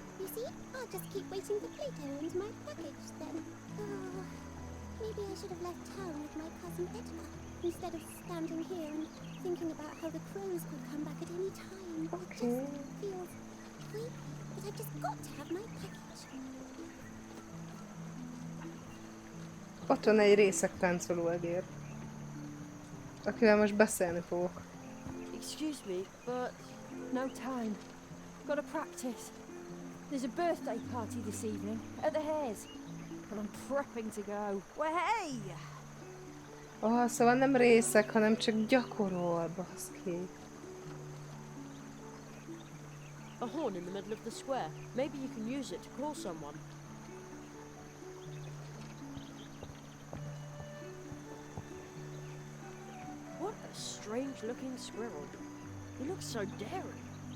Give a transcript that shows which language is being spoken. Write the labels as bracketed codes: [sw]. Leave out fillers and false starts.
[en] You see, I'll just keep waiting for Plato and my package then. Oh, maybe I should have left town with my cousin Edgar instead of standing here and thinking about how the crows could come back at any time. It just feels creepy, but I've just got to have my package. [hu] Ott van egy részeg táncoló egér, akivel most beszélni fogok. [en] Excuse me, but no time. Gotta practice. There's a birthday party this evening at the Hares, and I'm prepping to go. Well, hey! [hu] Szóval nem részeg, hanem csak gyakorol, baszki. [en] A horn in the middle of the square. Maybe you can use it to call someone. What a strange-looking squirrel. He looks so daring.